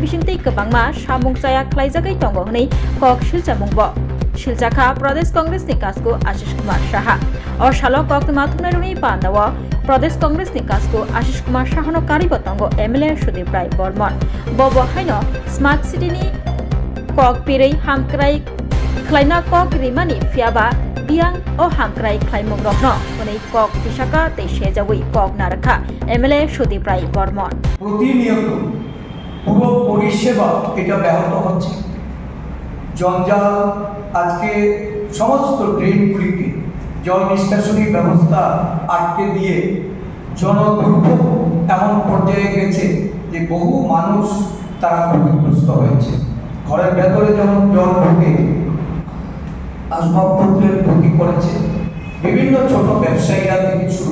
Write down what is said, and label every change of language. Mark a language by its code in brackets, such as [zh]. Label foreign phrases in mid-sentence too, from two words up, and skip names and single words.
[trp] Bishingtei Kabangma Shamungchaya Klaijagai Tongo Nei Kok Shilchamungbo Shilchakha Pradesh Congress ni Kasko Ashish Kumar Shaha O Shalo Kok Mathunaruni Pandawa Pradesh Congress ni Kasko Ashish Kumar Shahano Karibotongo MLA Sudip Rai Bormon Bobo Haino Smart City ni Kok Pirei Hamkrai Klaina Kok Rimani Fiaba Biang O Hamkrai Klaimung Rokno Unai Kok Tishaka Te Shejawi Kok Narakha MLA Sudip Rai Bormon [bn] প্রতিনিয়ত পুরো পরিষেবা এটা ব্যাহত হচ্ছে জঞ্জাল আজকে সমস্ত ড্রেনগুলিকে জল নিষ্কাশনী ব্যবস্থা আটকে দিয়ে জনদুর্ভোগ এমন পর্যায়ে গেছে যে বহু মানুষ তারা ক্ষতিগ্রস্ত হয়েছে ঘরের ভেতরে যেমন জল ঢুকে আসবাবপত্রের ক্ষতি করেছে বিভিন্ন ছোট ব্যবসায়ীরা থেকে শুরু